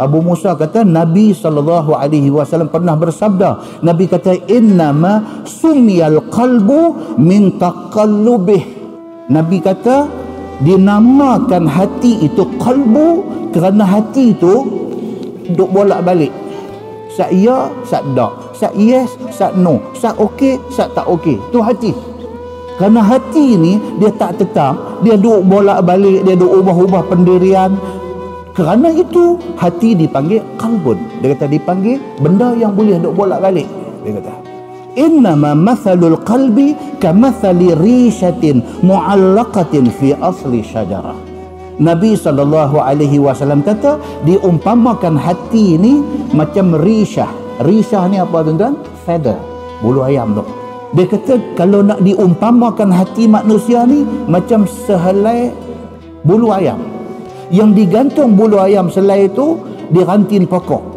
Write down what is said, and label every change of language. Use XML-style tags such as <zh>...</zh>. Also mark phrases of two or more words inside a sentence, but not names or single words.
<ms>Abu Musa kata Nabi</ms> <ar>صلى الله عليه وسلم</ar> <ms>pernah bersabda. Nabi kata</ms> <ar>إنما سمي القلب من تقلبه.</ar> <ms>Nabi kata dinamakan hati itu qalbu kerana hati itu duk bolak-balik. Sak ya, sak tak. Sak yes, sak no. Sak okey, sak tak okey. Tu hati. Kerana hati ni dia tak tetap, dia duk bolak-balik, dia duk ubah-ubah pendirian. Kerana itu hati dipanggil qalbun. Dia kata dipanggil benda yang boleh duk bolak-balik. Dia kata</ms> <ar>إنما مثل القلب كمثل ريشة معلقة في أصل شجرة.</ar> <ms>Nabi SAW kata diumpamakan hati ni macam rishah. Rishah ni apa tuan-tuan? Feather, bulu ayam tu. Dia kata kalau nak diumpamakan hati manusia ni macam sehelai bulu ayam yang digantung bulu ayam selai itu di ranting pokok.</ms>